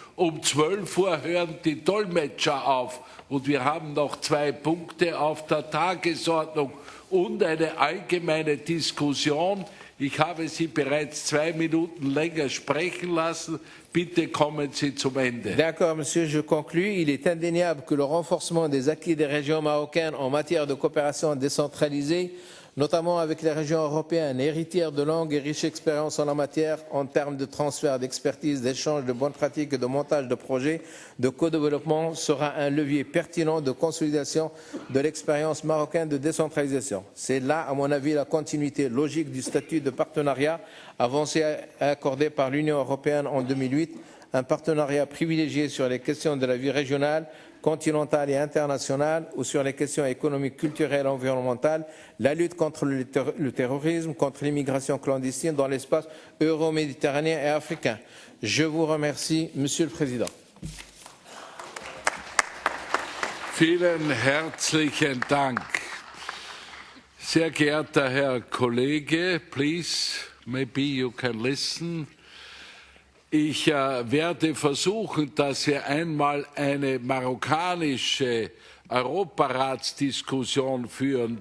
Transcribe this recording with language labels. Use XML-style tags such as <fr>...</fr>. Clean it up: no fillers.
<de>Um 12 Uhr hören die Dolmetscher auf. Und wir haben noch 2 Punkte auf der Tagesordnung und eine allgemeine Diskussion. Ich habe Sie bereits 2 Minuten länger sprechen lassen. Bitte kommen Sie zum Ende.</de> <fr>D'accord, monsieur, je conclus. Il est indéniable que le renforcement des acquis des régions marocaines en matière de coopération décentralisée notamment avec les régions européennes, héritières de longues et riches expériences en la matière en termes de transfert d'expertise, d'échange de bonnes pratiques et de montage de projets de co-développement, sera un levier pertinent de consolidation de l'expérience marocaine de décentralisation. C'est là, à mon avis, la continuité logique du statut de partenariat avancé et accordé par l'Union européenne en 2008, un partenariat privilégié sur les questions de la vie régionale, continentale et internationale ou sur les questions économiques, culturelles et environnementales, la lutte contre le terrorisme, contre l'immigration clandestine dans l'espace euro-méditerranéen et africain. Je vous remercie, Monsieur le Président.</fr> <de>Vielen herzlichen Dank. Sehr geehrter Herr Kollege,</de> <en>please, maybe you can listen.</en> <de>Ich werde versuchen, dass wir einmal eine marokkanische Europaratsdiskussion führen.</de>